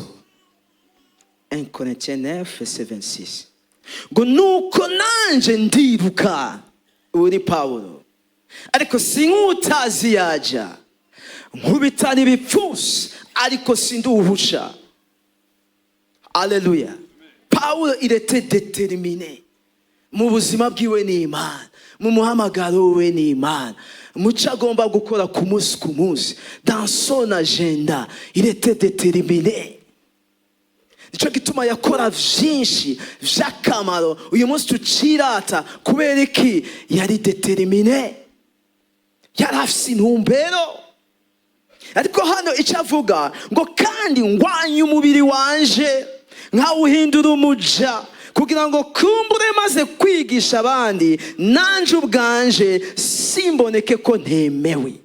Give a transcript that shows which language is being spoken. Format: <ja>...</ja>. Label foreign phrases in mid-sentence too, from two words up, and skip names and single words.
<fr>1 Corinthiens 9 verset 26.</fr> <rn>Ngo nuko nanje ndibuka, uri Paulo, ariko sinkutazi yaja, nkubitana ibipfusi ariko sinduhusha. Haleluya. Paulo</rn> <fr>il était déterminé</fr> <rn>mu buzima bwiwe n'Imana, mu muhamagaro we n'Imana, muco agomba gukora ku munsi.</rn> <fr>Dans son agenda il était déterminé.</fr> <rn>Nico gituma yakora vyinshi vy'akamaro uyu munsi tucirata kubera iki? Yari déterminé, yari afise intumbero. Ariko hano ico avuga ngo kandi ngwanye umubiri wanje nkawuhindura umuja kugira ngo kumbure maze kwigisha abandi nanje ubwanje simboneke ko ntemewe.</rn>